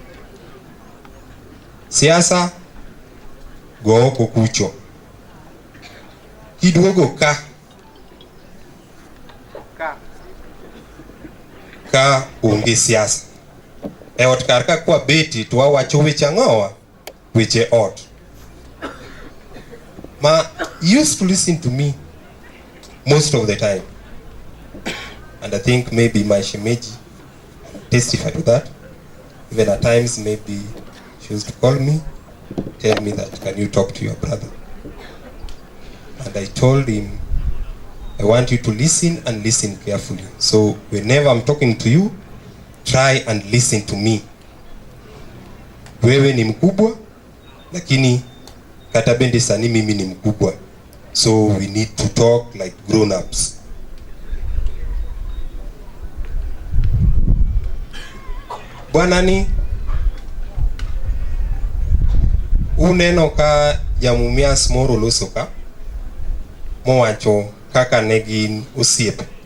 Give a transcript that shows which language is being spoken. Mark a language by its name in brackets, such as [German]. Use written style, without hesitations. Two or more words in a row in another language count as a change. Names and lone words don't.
[Luo (Kenya and Tanzania)] Siasa go oko kucho, kidwogo ka onge siasa. E ot kar ka kwa beti to wawacho weche ang'owa, weche ot. [English] Ma used to listen to me most of the time. And I think maybe my shemeji testify to that. Even at times maybe she used to call me, tell me that, can you talk to your brother? And I told him, I want you to listen and listen carefully. So whenever I'm talking to you, try and listen to me. [Swahili] Wewe ni mkubwa, lakini [Luo (Kenya and Tanzania)] kata bende [Swahili] sani mimi ni mkubwa. [English] So we need to talk like grown-ups. [Luo (Kenya and Tanzania)] Bwana ni uneno ka Jamumias moro loso ka mowacho kaka ne gin osiepe.